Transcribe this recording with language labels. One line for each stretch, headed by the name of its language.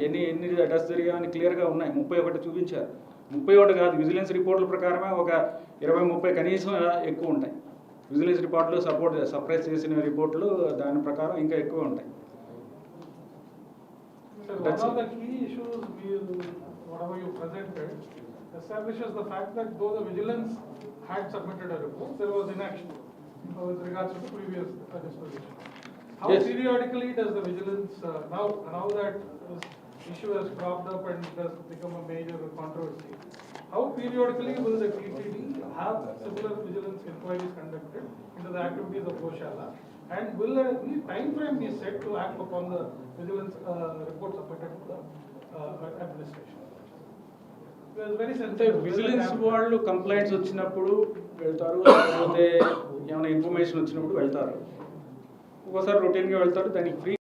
Telugu: ఎన్ని డెత్స్ జరిగాయని క్లియర్గా ఉన్నాయి. 31 చూపించారు. 31 కాదు, విజిలెన్స్ రిపోర్టుల ప్రకారమే ఒక 20-30 కనీసం ఎక్కువ ఉంటాయి. విజిలెన్స్ రిపోర్టులు సప్రెస్ చేసిన రిపోర్టులు దాని ప్రకారం ఇంకా ఎక్కువ ఉంటాయి.
English: One of the key issues whatever you presented establishes the fact that though the vigilance had submitted a report, there was inaction with regards to the previous disposition. How Yes. periodically does the vigilance now that this issue has cropped up and it has become a major controversy, how periodically will the TTD have similar vigilance inquiries conducted into the activities of Goshala, and will any time frame be set to act upon the vigilance report submitted to the administration? Very
Telugu: అంటే vigilance వాళ్ళు complaints వచ్చినప్పుడు వెళ్తారు, లేకపోతే ఏమైనా information వచ్చినప్పుడు వెళ్తారు. ఒక్కోసారి రొటీన్గా వెళ్తారు, దానికి ఫ్రీ